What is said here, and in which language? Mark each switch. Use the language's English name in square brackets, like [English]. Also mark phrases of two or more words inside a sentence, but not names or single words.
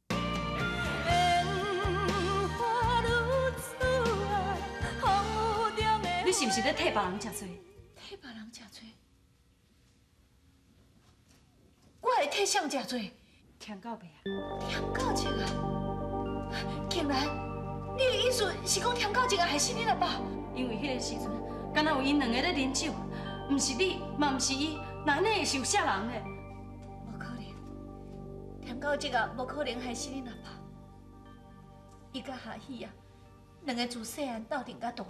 [Min Nan Chinese] 你是不是咧替别人食罪？替别人食罪？我会替谁食罪？添到尾啊！添到这啊！竟然，你的意思是讲添到这个害死恁阿爸？因为迄个时阵，敢若有因两个咧啉酒，唔是你，嘛唔是伊，那安尼会受啥人咧？无可能，添到这个无可能害死恁阿爸。伊甲夏喜啊，两个自细汉斗阵到大汉。